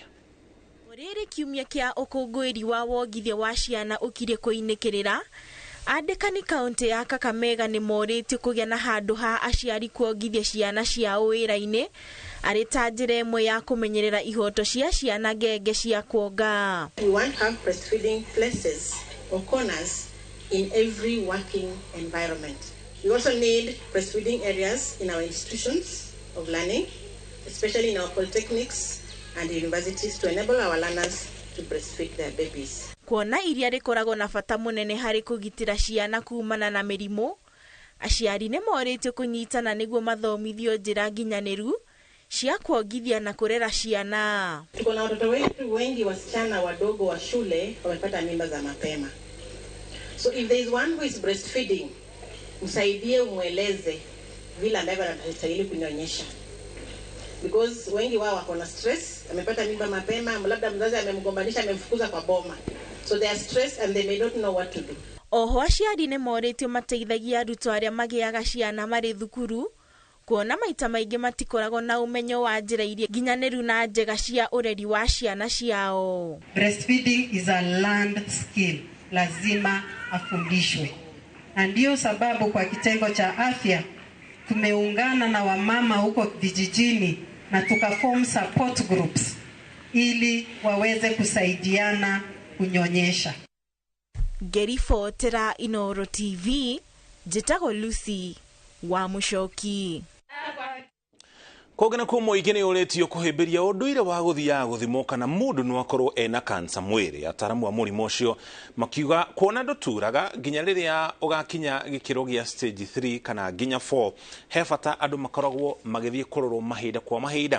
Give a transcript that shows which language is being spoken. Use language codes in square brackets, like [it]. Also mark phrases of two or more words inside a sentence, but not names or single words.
[ki] Rĩrĩ kiumia kĩa ũkũngũĩri wa wongithia wa ciana ũkire kũinĩkĩrĩra, andĩkani kaunti ya Kakamega nĩ morĩtio kũgĩa na handũ ha aciari kuongithia ciana ciao wĩra-inĩ arĩ ta njĩra ĩmwe ya kũmenyerera ihoto cia ciana ngenge cia kuonga. [en] We want to have breastfeeding places or corners in every working environment. We also need breastfeeding areas in our institutions of learning, especially in our polytechnics and universities, to enable our learners to breastfeed their babies. [ki] Kuona iria rĩkoragwo na bata mũnene harĩ kũgitĩra ciana kumana na mĩrimũ, aciari nĩ morĩtio kũnyitana nĩguo mathomithio njĩra nginyanĩru cia kuongithia na kurera ciana. [sw] Tuko na watoto wetu wengi wasichana wadogo wa shule wamepata mimba za mapema. [en] So if there is one who is breastfeeding, [sw] msaidie umweleze vile ambavyo anastahili kunyonyesha. Because wengi wao wako na stress, amepata mimba mapema, labda mzazi amemgombanisha, amemfukuza kwa boma. [en] So they are stressed and they may not know what to do. [ki] Oho aciari nĩ morĩtio mateithagia arutwo arĩa magĩaga ciana marĩ thukuru, kuona maita maingĩ matikoragwo na umenyo wa njĩra iria nginyanĩru na njega cia ũreri wa ciana ciao. [en] Breastfeeding is a learned skill, [sw] lazima afundishwe. Na ndio sababu kwa kitengo cha afya tumeungana na wamama huko vijijini na tukaform [en] support groups [sw] ili waweze kusaidiana kunyonyesha. [ki] Gerifotera Inooro TV, njĩtagwo Lucy wa Mũcoki. Kũgena kwa mũingĩ nĩ ũrĩtio kũhĩmbĩria ũndũire wa gũthiaga gũthimwo kana mũndũ no akorwo ena kansa mwĩrĩ. Ataaramu wa mũrimũ ũcio makiuga kuona ndũturaga nginya rĩrĩa ũgakinya gĩkĩro gĩa stage 3 kana nginya 4, he bata andũ makoragwo magĩthiĩ kũrorwo mahinda kwa mahinda.